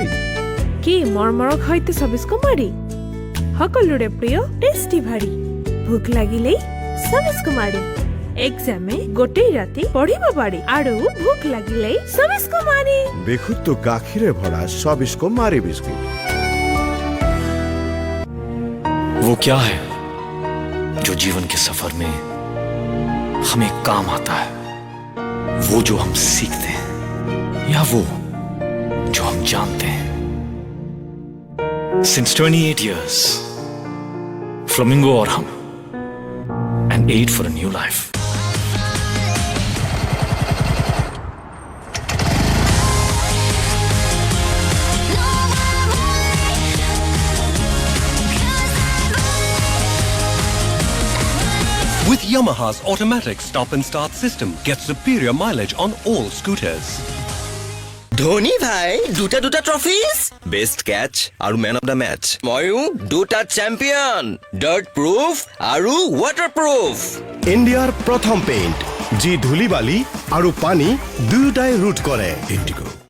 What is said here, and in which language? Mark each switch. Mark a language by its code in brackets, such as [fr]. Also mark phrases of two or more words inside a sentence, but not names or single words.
[as] কি মৰমৰক হয়তো 24 কুমাৰী সকলোৰে প্ৰিয় টেষ্টি ভাৰী ভোক লাগিলেই 24 কুমাৰী এক্সামে গোটেই ৰাতি পঢ়িব পাৰি আৰু ভোক লাগিলেই 24 কুমাৰী বিশুদ্ধ গাখীৰে ভৰা 24 কুমাৰী বিস্কুট [hi] वो क्या है जो जीवन के सफर में हमें काम आता है वो जो हम सीखते हैं या वो जो हम जानते हैं [en] Since 28 years Flamingo [hi] और हम [en] an aid for a new life With Yamaha's automatic stop and start system, get superior mileage on all scooters. [as] ধোনী ভাই দুটা [en] trophies best catch [as] আৰু [en] man of the match [as] ময়ো দুটা [en] champion dirt proof [as] আৰু [en] water proof [as] ইণ্ডিয়াৰ প্ৰথম পেইণ্ট যি ধূলি বালি আৰু পানী দুয়োটাই ৰুট কৰে ইণ্ডিগো